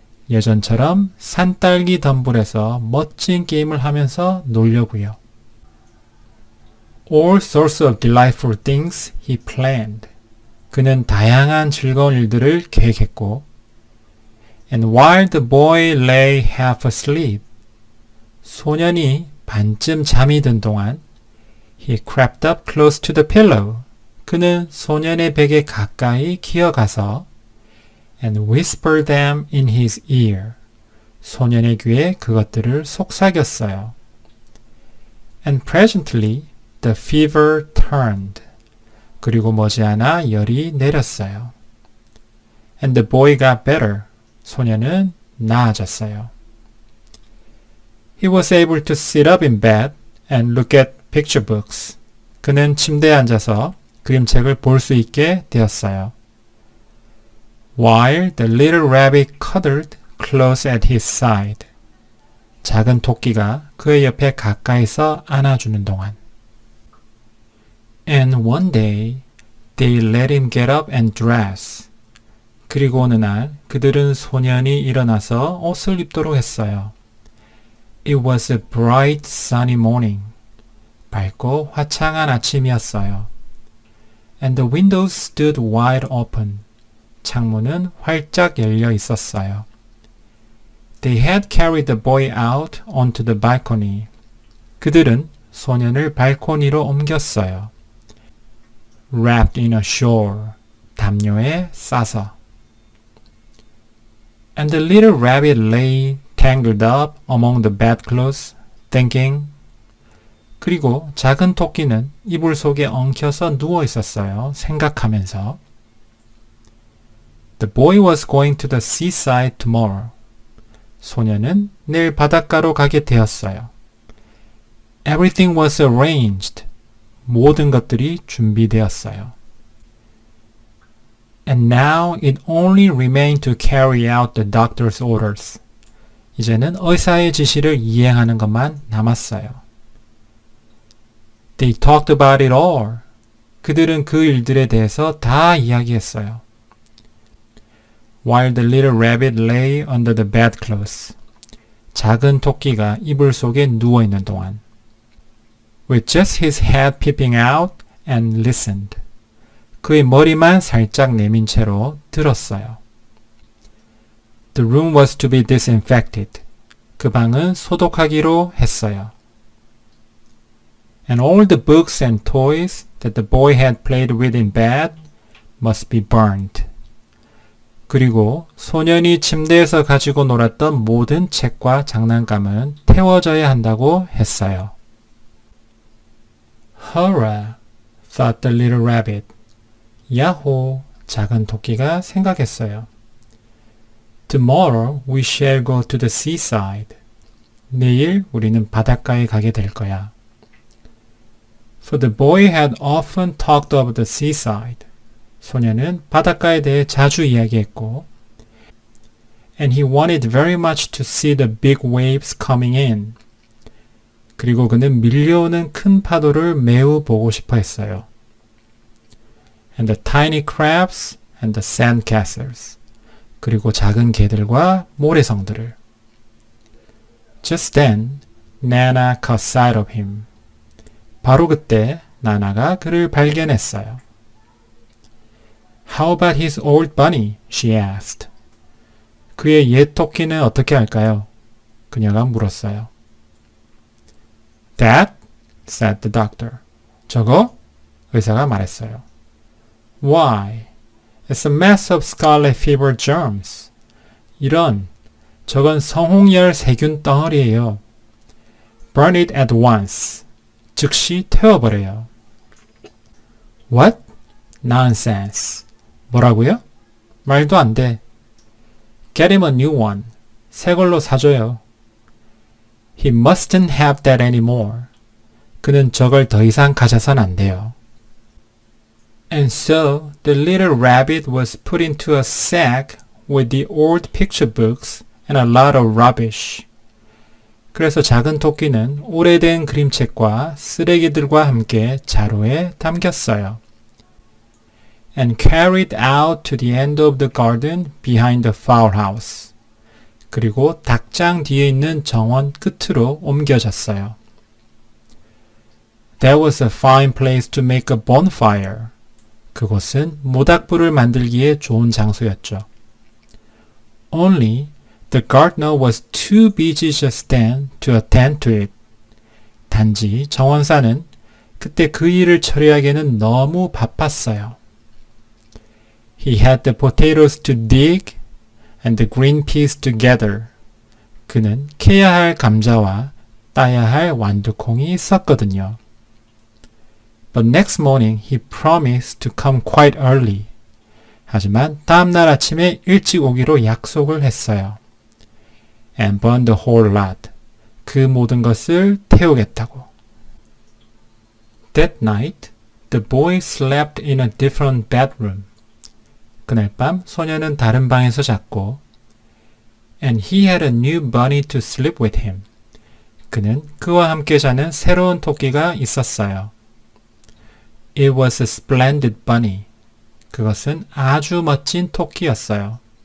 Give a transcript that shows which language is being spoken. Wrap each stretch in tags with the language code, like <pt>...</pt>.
<ko>예전처럼 산딸기 덤불에서 멋진 게임을 하면서 놀려고요.</ko> <en>All sorts of delightful things he planned.</en> <ko>그는 다양한 즐거운 일들을 계획했고</ko> <en>And while the boy lay half asleep.</en> <ko>소년이 반쯤 잠이 든 동안</ko> <en>He crept up close to the pillow.</en> <ko>그는 소년의 베개 가까이 기어가서</ko> <en>And whispered them in his ear.</en> <ko>소년의 귀에 그것들을 속삭였어요.</ko> <en>And presently the fever turned.</en> <ko>그리고 머지않아 열이 내렸어요.</ko> <en>And the boy got better.</en> <ko>소년은 나아졌어요.</ko> <en>He was able to sit up in bed and look at picture books.</en> <ko>그는 침대에 앉아서 그림책을 볼 수 있게 되었어요.</ko> <en>While the little rabbit cuddled close at his side.</en> <ko>작은 토끼가 그의 옆에 가까이서 안아주는 동안.</ko> <en>And one day they let him get up and dress.</en> <ko>그리고 어느 날 그들은 소년이 일어나서 옷을 입도록 했어요.</ko> <en>It was a bright sunny morning.</en> <ko>밝고 화창한 아침이었어요.</ko> <en>And the windows stood wide open.</en> <ko>창문은 활짝 열려 있었어요.</ko> <en>They had carried the boy out onto the balcony.</en> <ko>그들은 소년을 발코니로 옮겼어요.</ko> <en>Wrapped in a shawl.</en> <ko>담요에 싸서.</ko> <en>And the little rabbit lay tangled up among the bedclothes, thinking.</en> <ko>그리고 작은 토끼는 이불 속에 엉켜서 누워 있었어요. 생각하면서.</ko> <en>The boy was going to the seaside tomorrow.</en> <ko>소년은 내일 바닷가로 가게 되었어요.</ko> <en>Everything was arranged.</en> <ko>모든 것들이 준비되었어요.</ko> <en>And now it only remained to carry out the doctor's orders.</en> <ko>이제는 의사의 지시를 이행하는 것만 남았어요.</ko> <en>They talked about it all.</en> <ko>그들은 그 일들에 대해서 다 이야기했어요.</ko> <en>While the little rabbit lay under the bedclothes.</en> <ko>작은 토끼가 이불 속에 누워있는 동안</ko> <en>with just his head peeping out and listened.</en> <ko>그의 머리만 살짝 내민 채로 들었어요.</ko> <en>The room was to be disinfected.</en> <ko>그 방은 소독하기로 했어요.</ko> <en>And all the books and toys that the boy had played with in bed must be burned.</en> <ko>그리고 소년이 침대에서 가지고 놀았던 모든 책과 장난감은 태워져야 한다고 했어요.</ko> <en>Hurrah, thought the little rabbit.</en> <ko>야호, 작은 토끼가 생각했어요.</ko> <en>Tomorrow we shall go to the seaside.</en> <ko>내일 우리는 바닷가에 가게 될 거야.</ko> <en>For the boy had often talked of the seaside.</en> <ko>소년은 바닷가에 대해 자주 이야기했고</ko> <en>And he wanted very much to see the big waves coming in.</en> <ko>그리고 그는 밀려오는 큰 파도를 매우 보고 싶어 했어요.</ko> <en>And the tiny crabs and the sand castles.</en> <ko>그리고 작은 개들과 모래성들을.</ko> <en>Just then, Nana caught sight of him.</en> <ko>바로 그때 나나가 그를 발견했어요.</ko> <en>How about his old bunny? She asked.</en> <ko>그의 옛 토끼는 어떻게 할까요? 그녀가 물었어요.</ko> <en>That? said the doctor.</en> <ko>저거? 의사가 말했어요.</ko> <en>Why? It's a mess of scarlet fever germs.</en> <ko>이런, 저건 성홍열 세균 덩어리예요.</ko> <en>Burn it at once.</en> <ko>즉시 태워버려요.</ko> <en>What? Nonsense.</en> <ko>뭐라고요? 말도 안 돼.</ko> <en>Get him a new one.</en> <ko>새 걸로 사줘요.</ko> <en>He mustn't have that anymore.</en> <ko>그는 저걸 더 이상 가져선 안 돼요.</ko> <en>And so the little rabbit was put into a sack with the old picture books and a lot of rubbish.</en> <ko>그래서 작은 토끼는 오래된 그림책과 쓰레기들과 함께 자루에 담겼어요.</ko> <en>And carried out to the end of the garden behind the fowl house.</en> <ko>그리고 닭장 뒤에 있는 정원 끝으로 옮겨졌어요.</ko> <en>That was a fine place to make a bonfire.</en> <ko>그곳은 모닥불을 만들기에 좋은 장소였죠.</ko> <en>Only the gardener was too busy just then to attend to it.</en> <ko>단지 정원사는 그때 그 일을 처리하기에는 너무 바빴어요.</ko> <en>He had the potatoes to dig and the green peas to gather.</en> <ko>그는 캐야 할 감자와 따야 할 완두콩이 있었거든요.</ko> <en>But next morning he promised to come quite early.</en> <ko>하지만 다음날 아침에 일찍 오기로 약속을 했어요.</ko> <en>And burn the whole lot.</en> <ko>그 모든 것을 태우겠다고.</ko> <en>That night, the boy slept in a different bedroom.</en> <ko>그날 밤 소녀는 다른 방에서 잤고</ko> <en>And he had a new bunny to sleep with him.</en> <ko>그는 그와 함께 자는 새로운 토끼가 있었어요.</ko> <en>It was a splendid bunny.</en> <ko>그것은 아주 멋진 토끼였어요.</ko>